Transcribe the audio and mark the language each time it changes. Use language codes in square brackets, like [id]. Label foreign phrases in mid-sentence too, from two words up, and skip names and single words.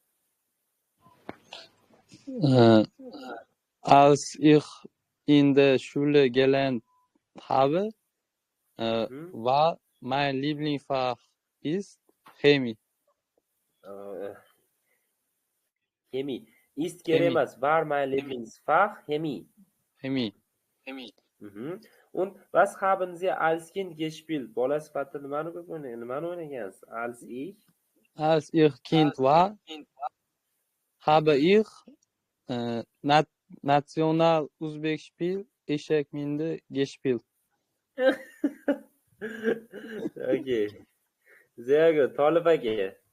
[de] Als ich in der Schule gelernt habe, war mein Lieblingsfach ist Chemie. Chemie. Ist geremas, war mein Lieblingsfach Chemie. Und was haben Sie als Kind gespielt? [uz] Bola sifatida nimani o'ynagansiz? [de] Als ich Kind war, habe ich National Uzbek Spiel Eschekminde gespielt. Okay. Sehr gut. Tolib aka.